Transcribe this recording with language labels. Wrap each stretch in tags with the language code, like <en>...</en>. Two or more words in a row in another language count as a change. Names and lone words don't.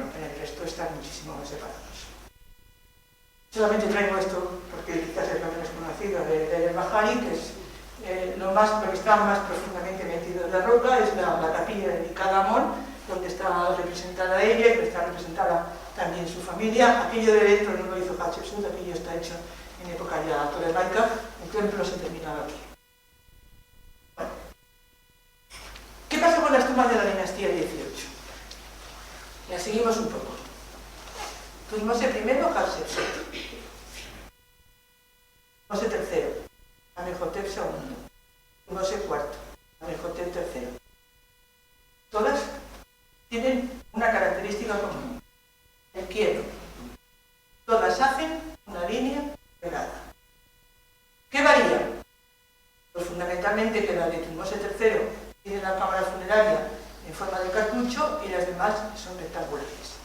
<es>En el resto están muchísimo más separados. Solamente traigo esto porque quizás es lo menos conocido del Bahari, que es lo que está más profundamente metido en la roca, es la capilla dedicada a Amón, donde está representada ella y donde está representada también su familia. Aquello de dentro no lo hizo Hatshepsut, aquello está hecho en época ya tolemaica, el templo se terminaba aquí. Bueno. ¿Qué pasó con las tumbas de la dinastía 18? Las seguimos un poco. Tutmosis I, Hatshepsut. Tutmosis III, Amenhotep II. Tutmosis IV, Amenhotep III. Todas tienen una característica común, el quiebro. Todas hacen una línea pegada. ¿Qué varía? Pues fundamentalmente que la de Tutmosis III tiene la cámara funeraria en forma de cartucho y las demás son rectangulares.</es>